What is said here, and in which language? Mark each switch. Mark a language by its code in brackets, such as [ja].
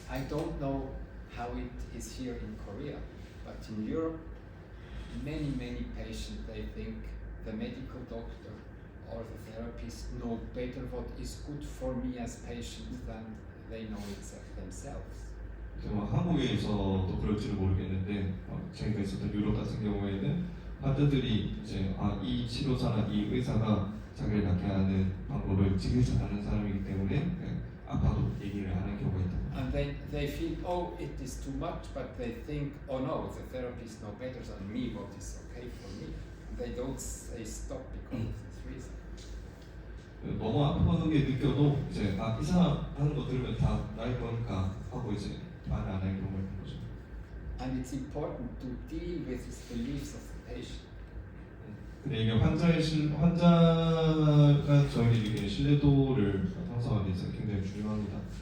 [en] I don't know how it is here in Korea, but in Europe, many patients, they think the medical doctor or the therapist know better what is good for me as patient than they know it themselves. [ko] 한국에서도 그럴지는 모르겠는데 제가 있었던 유럽 같은 경우에는 환자들이 이제 이 치료사나 이 의사가 자기를 낫게 하는 방법을 제일 잘하는 사람이기 때문에 아파도 얘기를 하는 경우가 있다. [en] And they feel, oh, it is too much, but they think, oh no, the therapist knows better than me what is okay for me. And they don't say stop because of this reason. [ko] 너무 아프게 느껴도 이제 이 사람 하는 거 들으면 다 나을 거니까 하고 이제 말 안 하는 경우가 있는 거죠. [en] And it's important to deal with these beliefs of the patient. [ko] 근데 이게 환자가 저희에게 신뢰도를 형성하기 위해서 굉장히 중요합니다.